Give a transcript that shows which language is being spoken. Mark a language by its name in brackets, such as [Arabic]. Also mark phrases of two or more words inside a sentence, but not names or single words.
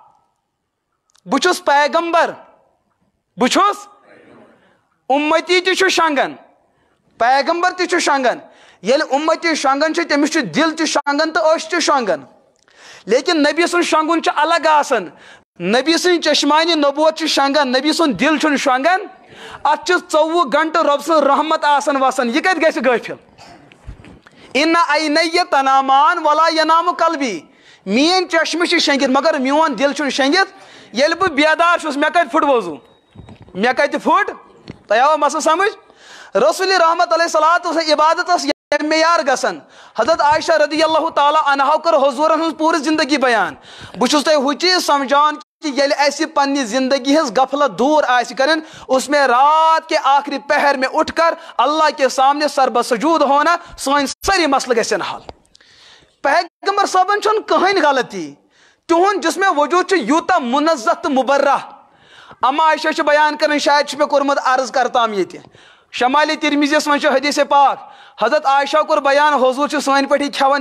[Kashmiri] بہٕ چھُس پیغمبر بہٕ چھُس اُمتی تہِ چھُ شۄنگان پیغمبر تہِ چھُ شۄنگان ییٚلہِ اُمتی شۄنگان چھُ تٔمِس چھُ دِل تہِ شۄنگان تہٕ أچھ تہِ شۄنگان لیکن نبی سُنٛد شۄنگُن چھُ الگ آسان نبی سٕنٛدۍ چشمانہِ نبوت چھُ شۄنگان نبی سُنٛد دِل چھُنہٕ شۄنگان اتھ چھِ 24 گنٹہٕ رۄب سٕنٛز رحمت آسان وسان یہِ کتہِ گژھِ غٲفِل [Arabic] اِنَّ عَینَیَّ تَنامان وَلا یَنامُ قلبی [Kashmiri] میٲنۍ چشمہٕ چھِ شۄنگِتھ مگر میون دِل چھُنہٕ شۄنگِتھ ییٚلہِ بہٕ بیدار چھُس مےٚ کتہِ پھُٹ وضوٗ مےٚ کتہِ پھُٹ تۄہہِ آوا مسلہٕ سمجھ رسول رحمت علیہ صلاتُ عبادت ٲس معیار گژھان حضرت عایشہ [Arabic] رضی اللہ تعالیٰ عنہا [Kashmiri] کٔر حضوٗرن ہٕنٛز پوٗرٕ زندگی بیان بہٕ چھُس تۄہہِ ہُہ چیٖز سمجھان کہ ییٚلہِ اَسہِ پننہِ زندگی ہٕنٛز غفلت دوٗر آسہِ کرٕنۍ [Urdu] اس میں رات کے آخری پہر میں اٹھ کر اللہ کے سامنے سربہ سجود ہونا [Kashmiri] سٲنۍ سٲری مسلہٕ گژھن حل پیغمبر صٲبن چھُنہٕ کٕہٕنۍ غلطی تِہُنٛد جسمِ وجوٗد چھُ یوٗتاہ منزہ تہٕ مُبرہ اما عایشہ چھِ بیان کران شاید چھُ مےٚ کوٚرمُت عرض کرتام ییٚتہِ شمالِ ترمیٖزیَس منٛز چھُ حدیث پاک حضرت عایشہ کوٚر بیان حضوٗر چھُ سٲنۍ پٲٹھی کھٮ۪وان